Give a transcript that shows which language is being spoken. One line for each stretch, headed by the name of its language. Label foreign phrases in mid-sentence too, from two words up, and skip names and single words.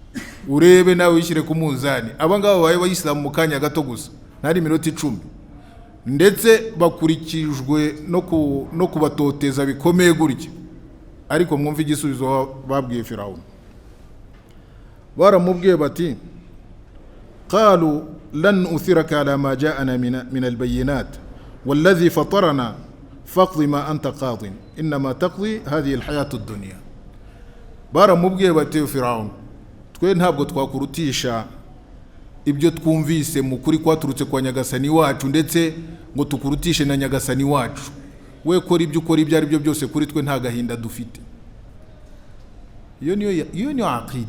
Kinyarwanda: Urebe nawe wishyire ku munzani, aba ngaba babaye abayisilamu mu kanya gato gusa, ntari minota 10, ndetse bakurikijwe no kubatoteza bikomeye gutya. Ariko mwumva igisubizo babwiye Firawuna. Baramubwiye bati
Arabic: قالوا لن نؤثرك على ما جاءنا من البينات والذي فطرنا فاقضي ما أنت قاض إنما تقضي هذه الحياة الدنيا.
Kinyarwanda: baramubwiye bati Firawuna, twe ntabwo twakurutisha ibyo twumvise mu kuri kwaturutse kwa nyagasani wacu, ndetse ngo tukurutishe na nyagasani wacu. We kora ibyo ukora ibyo ari byo byose, kuri twe nta gahinda dufite. Iyo niyo aqida.